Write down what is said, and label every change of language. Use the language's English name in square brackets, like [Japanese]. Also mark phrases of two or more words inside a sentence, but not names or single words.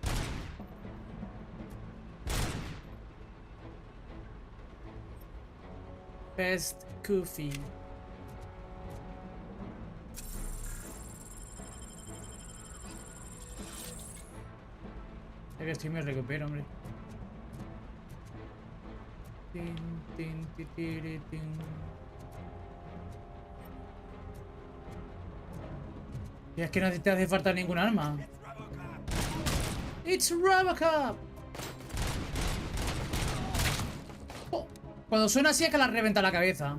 [English] Best coffee. [Spanish] Ya que estoy me recupero, hombre. Tin, tin, ti, tiri, tin. Y es que no te hace falta ningún arma. [English] It's Robocop. [Spanish] Oh, cuando suena así es que la reventa la cabeza.